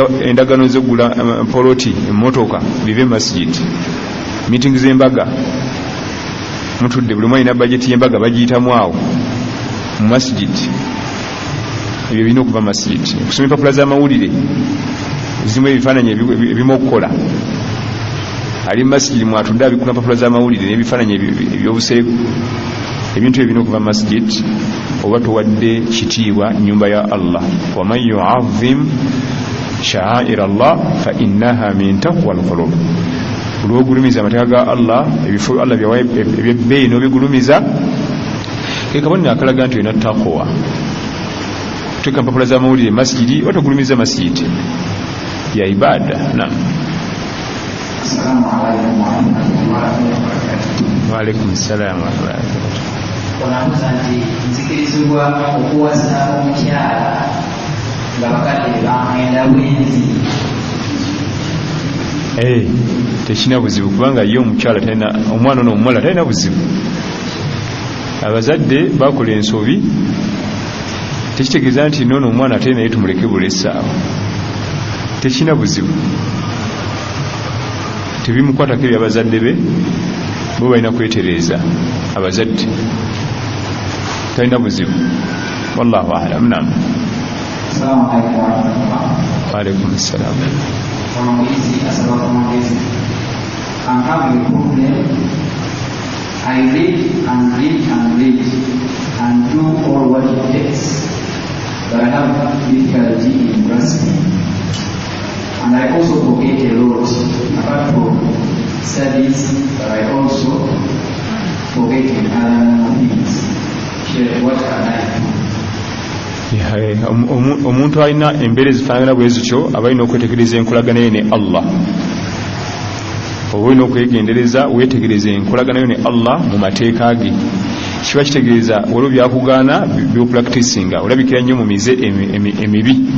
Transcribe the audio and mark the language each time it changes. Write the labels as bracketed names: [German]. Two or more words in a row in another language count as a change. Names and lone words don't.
[Ganda] endagano z'oggula poloti emmotoka bive masigidi meeting z'embaga mutudde buli mwalina bajeti y'embaga bagiyitamu awo mu masigidi ebyo birina okuva masigidi okusoma empapula z'amawulire zimu ebifaananyi ebimu okukola ali masigidi mwatudde abikula empapula z'amawulire n'ebifaananyi ebyobuseegu ebintu ebirina okuva masigidi oba towadde kitiibwa nyumba ya Allah [Arabic] ومن يعظم شعائر الله فإنها من تقوى القلوب [Ganda] olw'ogulumiza amateeka ga Allah ebifo Allah byawa ebyebbeeyi n'obigulumiza ke kabonero akalaga nti olina taqwa tuteeka mpapula z'amawulire masjidi otogulumiza masjidi ya ibada. Naam. [Arabic] السلام عليكم ورحمة الله وبركاته. وعليكم السلام ورحمة الله وبركاته. [Ganda] Onamuza nti nzikirizibwa okuwasa omukyala nga bakadde bamwenda bwenzi. Tekina buzibu kubanga ye omukyala talina omwana n'omuwala talina buzibu. Abazadde bakola ensobi tekitegeeza nti noono omwana ate naye tumuleke bulesaawo. Tekina buzibu, tebimukwatako ebyabazadde be bo balina kwetereeza. Abazadde talina buzibu. [Arabic] والله أعلم. نعم. السلام عليكم ورحمة الله. وعليكم السلام. [English] I'm having a problem. I read and read and read and do all what it takes, but I have difficulty in grasping. And I also forget a lot, apart from studies, but I also forget in other things. What can I do? [Ganda] Omuntu alina embeera ezifaanagana bwe zityo aba alina okwetegereza enkolagana ye ne Allah. Oba olina okwegendereza weetegereza enkolagana yo ne Allah mu mateeka ge. Kiba kitegeeza waliwo byakugaana by'opracticinga olabikira nnyo mu mize emibi.